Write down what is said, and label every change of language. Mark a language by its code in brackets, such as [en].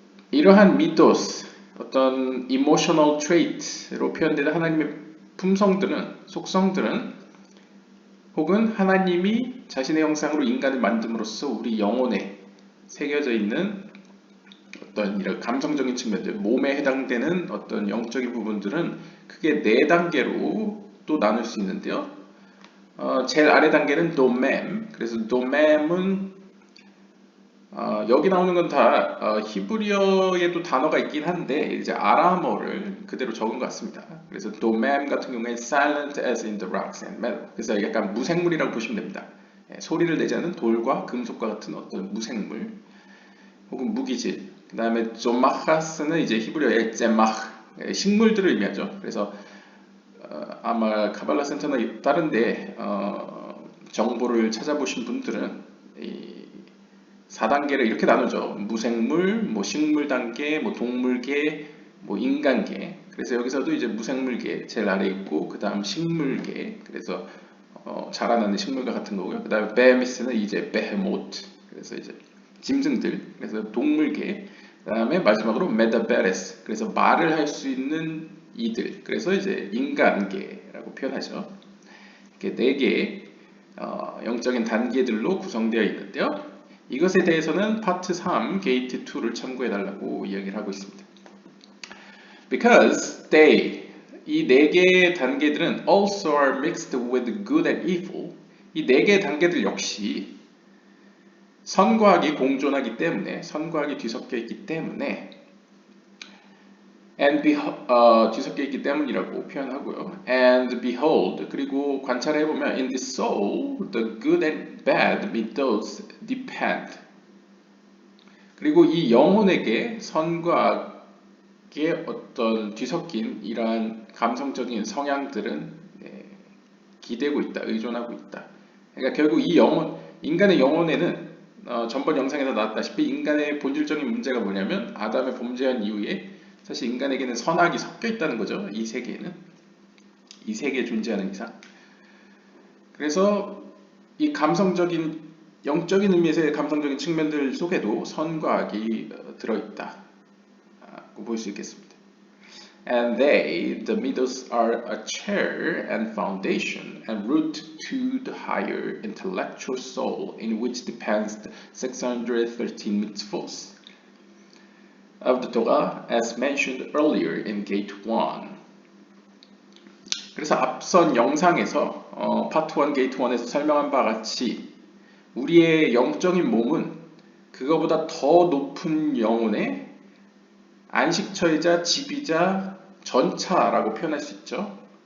[ko] 이러한 미토스, 어떤 emotional trait로 표현되는 하나님의 품성들은, 속성들은 혹은 하나님이 자신의 형상으로 인간을 만듦으로써 우리 영혼에 새겨져 있는 어떤 이런 감성적인 측면들, 몸에 해당되는 어떤 영적인 부분들은 크게 4단계로 또 나눌 수 있는데요. 제일 아래 단계는 도맴. 그래서 도맴은 여기 나오는 건 다 히브리어에도 단어가 있긴 한데 이제 아람어를 그대로 적은 것 같습니다. 그래서 도맴 같은 경우에 [en] silent as in the rocks and metal. [ko] 그래서 약간 무생물이라고 보시면 됩니다. 소리를 내지 않는 돌과 금속과 같은 어떤 무생물 혹은 무기질. 그 다음에 조마하스는 이제 히브리어의 제마흐, 식물들을 의미하죠. 그래서 아마 카발라 센터나 다른데 정보를 찾아보신 분들은 이 4단계를 이렇게 나누죠. 무생물, 뭐 식물 단계, 뭐 동물계, 뭐 인간계. 그래서 여기서도 이제 무생물계 제일 아래 있고 그 다음 식물계. 그래서 자라나는 식물과 같은 거고요. 그 다음에 베미스는 이제 베헤모트. 그래서 이제 짐승들. 그래서 동물계. 그 다음에 마지막으로 메다베레스. 그래서 말을 할 수 있는 이들. 그래서 이제 인간계라고 표현하죠. 이렇게 4개의 영적인 단계들로 구성되어 있는데요. 이것에 대해서는 파트 3, 게이트 2를 참고해 달라고 이야기를 하고 있습니다. [en] Because they, [ko] 이 4개의 단계들은 [en] also are mixed with good and evil. [ko] 이 4개의 단계들 역시 선과학이 공존하기 때문에, 선과학이 뒤섞여 있기 때문에 뒤섞여 있기 때문이라고 표현하고요. [en] And behold, [ko] 그리고 관찰해 보면 [en] in the soul, the good and bad with those depend. [ko] 그리고 이 영혼에게 선과 악의 어떤 뒤섞인 이러한 감성적인 성향들은 기대고 있다, 의존하고 있다. 그러니까 결국 이 영혼, 인간의 영혼에는 전번 영상에서 나왔다시피 인간의 본질적인 문제가 뭐냐면 아담의 범죄한 이후에 사실 인간에게는 선악이 섞여 있다는 거죠. 이 세계에는. 이 세계에 존재하는 이상. 그래서 이 감성적인, 영적인 의미에서의 감성적인 측면들 속에도 선과 악이 들어있다. 볼 수 있겠습니다. [en] And they, the middles, are a chair and foundation and root to the higher intellectual soul in which depends the 613 mitzvot of the Torah as mentioned earlier in Gate 1. [ko] 그래서 앞선 영상에서 파트 1 게이트 1에서 설명한 바와 같이 우리의 영적인 몸은 그거보다 더 높은 영혼의 안식처이자 집이자 전차라고 표현할 수 있죠.